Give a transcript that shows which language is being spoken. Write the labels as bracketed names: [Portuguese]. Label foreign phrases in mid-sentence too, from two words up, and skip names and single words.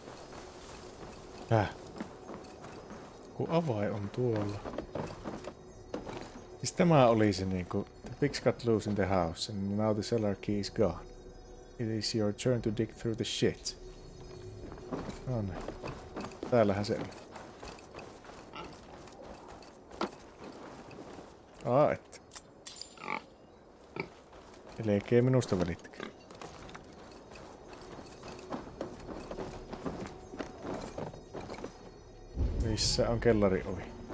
[Finnish] Kun avain on tuolla. Siis tämä oli se niinku, [English] the pigs got loose in the house and now the cellar key is gone. It is your turn to dig through the shit. [Finnish] No niin. Täällähän se on. Et. Elkeä minusta välittäkää. Missä on kellariovi?